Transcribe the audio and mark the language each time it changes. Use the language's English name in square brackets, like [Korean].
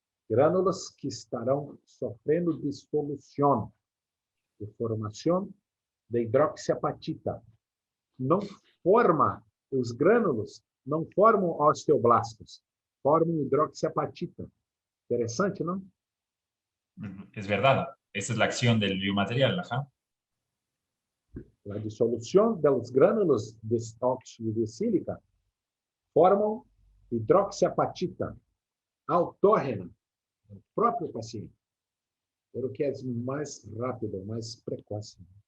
[Portuguese] Grânulos que estarão sofrendo dissolução, de formação de hidroxiapatita. Não forma, os grânulos não formam osteoblastos, formam hidroxiapatita. Interessante, não? [Spanish] Es verdad. Esa es la acción del biomaterial, ajá. [Portuguese] A dissolução dos grânulos de óxido de sílica formam hidroxiapatita. autógena, o próprio paciente, pero que é mais rápido, mais precoce.